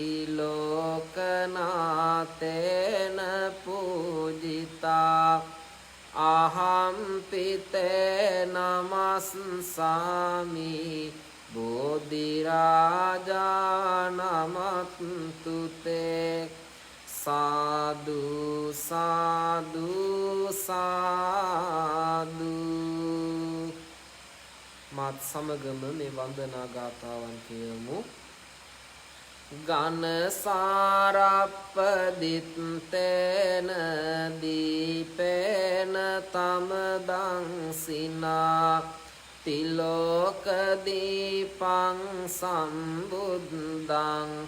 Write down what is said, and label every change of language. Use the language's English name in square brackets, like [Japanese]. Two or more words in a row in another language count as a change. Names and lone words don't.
[Pali] ලෝකනාතේන පූජිතා අහම්පිතේ නමස්සාමි බෝධි රාජා නමත්තුතේ සාදු සාදු සාදු. [Sinhala] මාත් සමගම මේ වන්දනා ගාථාවන් කියමු. [Pali] ගන සාරප්පදිත්තේන දීපේන තමදං සිනා තිලෝක දීපං සම්බුද්ධං